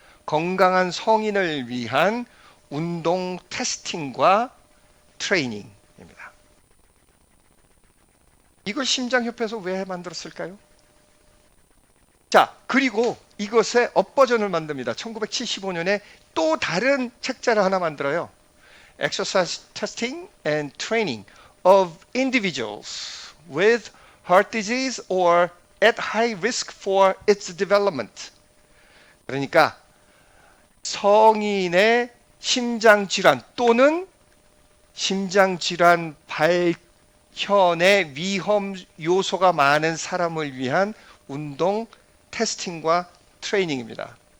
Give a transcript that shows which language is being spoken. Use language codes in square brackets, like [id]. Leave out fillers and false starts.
[ko] 건강한 성인을 위한 운동 테스팅과 트레이닝입니다. 이걸 심장협회에서 왜 만들었을까요? 자, 그리고 이것의 업버전을 만듭니다. 1975년에 또 다른 책자를 하나 만들어요. [en] Exercise Testing and Training of Individuals with Heart Disease or at High Risk for its Development. [ko] 그러니까 성인의 심장질환 또는 심장질환 발현의 위험 요소가 많은 사람을 위한 운동 테스팅과 트레이닝입니다.